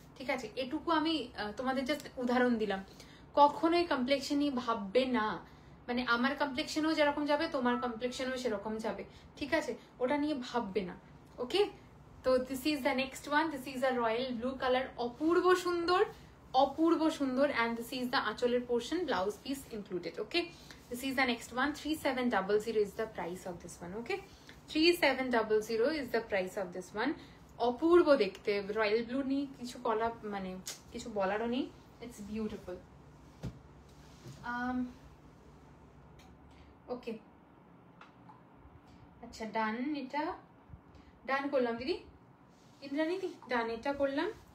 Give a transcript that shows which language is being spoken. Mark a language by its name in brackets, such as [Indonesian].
[Bangla] ঠিক আছে, এটুকু আমি তোমাদের জাস্ট উদাহরণ দিলাম। কখনোই কমপ্লেক্সন নিয়ে ভাববে না, মানে আমার কমপ্লেক্সনও যেরকম যাবে, তোমার কমপ্লেক্সনও সেরকম যাবে। ঠিক আছে, ওটা নিয়ে ভাববে না। ওকে, তো [English] this is the next one, this is the royal blue colour, [Bangla] অপূর্ব সুন্দর, অপূর্ব সুন্দর, অ্যান্ড দিস ইজ দ্য আঁচলের portion, blouse piece included. Okay, [English] This is the next one. 3700 is the price of this one. Okay, 3700 is the price of this one. [Bangla] অপূর্ব দেখতে, royal blue নেই কিছু বলা, মানে কিছু বলারও নেই। [English] It's beautiful. [Bangla] ওকে, আচ্ছা ডান, এটা ডান করলাম দিদি, ইন্দ্রাণী দি ডান, এটা করলাম।